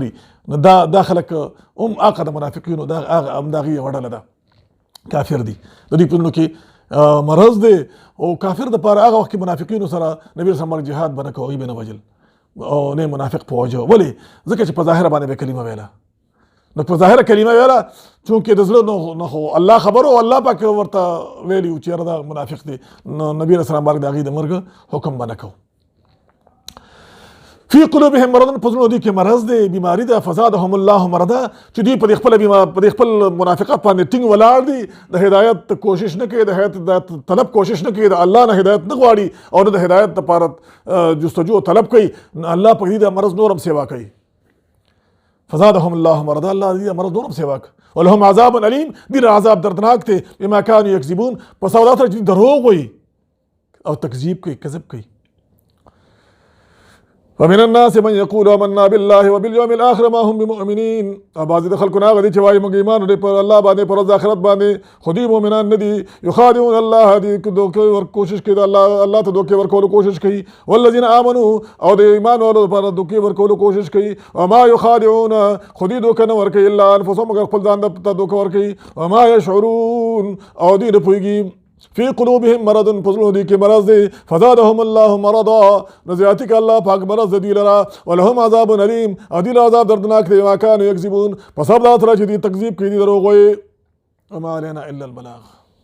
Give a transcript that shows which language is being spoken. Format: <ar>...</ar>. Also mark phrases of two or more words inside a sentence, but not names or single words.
<ps>نو دا خلک هم هغه د منافقینو دا هغه هم د هغې یوه ډله ده کافر دي د دوی په زړونو کې مرض دی او کافر دپاره هغه وخت کې منافقینو سره نبي</ps> <ar>صلی الله</ar> <ps>جهاد به نه کوه هغوی به نه وجل او نه منافق په وجه ولې ځکه چې په ظاهره باندې به کلمه ویله نو په ظاهره کلمه ویله چونکې د زړه نه خو الله خبر او الله پاک ورته ویلي و چې یاره دا منافق دی نو نبي</ps> <ar>علیه السلام</ar> <ps>مبارک د هغې د مرګ حکم به نه کوو</ps> <ar>فی قلوبهم مرض</ar> <ps>په زړونو دوی کې مرض دی بیماری ده</ps> <ar>فزادهم الله مرضا</ar> <ps>چې دوی په خپل منافقت باندې ټینګ ولاړ دي د هدایت کوشش نه کوي د هدایت طلب کوشش نه کوي د الله نه هدایت نه غواړي او نه د هدایت لپاره جستجو طلب کوي الله په دې د مرض نورم سیوا کوي</ps> <ar>فزادهم الله مرضا</ar> <ps>الله دې مرض نورم سیوا کوي</ps> <ar>ولهم عذاب علیم</ar> <ps>دې عذاب دردناک دی</ps> <ar>بما كانوا یکذبون</ar> <ps>په سودا سره چې دروغ وایي او تکذیب کوي کذب کوي</ps> <ar>ومن الناس من يقول آمنا بالله وباليوم الاخر ما هم بمؤمنين</ar> <ps>بعض د خلکو هغه دي چې وایي موږ ایمان لرو پر الله باندې پر ورځ آخرت باندې خو دوی مؤمنان نه دي</ps> <ar>یخادعون الله</ar> <ps>دې دوکې کوشش کوي الله ته دوکې ورکولو کوشش کوي</ps> <ar>والذین آمنوا</ar> <ps>او د ایمان والو لپاره دوکې ورکولو کوشش کوي</ps> <ar>وما يخادعون</ar> <ps>خو دوی دوکه نه ورکوي</ps> <ar>الا انفسهم</ar> <ps>مگر خپل ځان ته دوکه ورکوي</ps> <ar>وما يشعرون</ar> <ps>او دوی نه پوهېږي</ps> <ar>فی قلوبهم مرض</ar> <ps>پزړونو دوی کې مرض دی</ps> <ar>فزادهم الله مرضا</ar> <ps>نو زیاتي که الله پاک مرض د دوی لره</ps> <ar>ولهم عذاب علیم</ar> <ps>او دوی له عذاب دردناک دی</ps> <ar>ما کانوا یکذبون</ar> <ps>په سبب دا سره چې دوی تکذیب کوي دي دروغ وایي</ps> <ar>وما علینا الا البلاغ</ar>